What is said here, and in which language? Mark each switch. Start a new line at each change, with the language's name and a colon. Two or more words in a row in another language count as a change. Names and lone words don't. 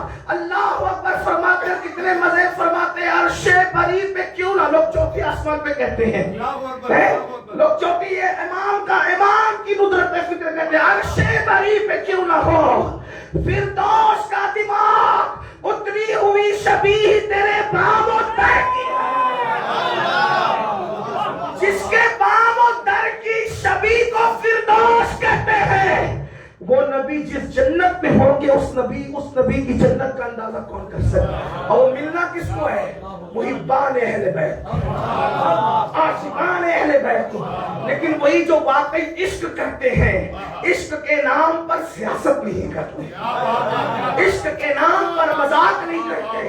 Arabic: اللہ اکبر
Urdu: فرماتے ہیں، کتنے مزے فرماتے ہیں، عرش بری پہ کیوں نہ۔ لوگ چوتھی آسمان پہ کہتے ہیں، لوگ چوتھی ہے امام کا، امام کی ندرت فکر کہتے ہیں، عرش بری پہ کیوں نہ ہو فردوس کا دماغ۔ اتری ہوئی شبیہ تیرے بام و در کی، جس کے بام و در کی شبیہ کو فردوس کہتے ہیں۔ وہ نبی جس جنت میں ہوں گے اس نبی کی جنت کا اندازہ کون کر سکتا؟ اور وہ ملنا کس کو ہے؟ محبان اہل بیت، عاشقان اہل بیت کو۔ لیکن وہی جو واقعی عشق کرتے ہیں، عشق کے نام پر سیاست نہیں کرتے، عشق کے نام پر مذاق نہیں کرتے۔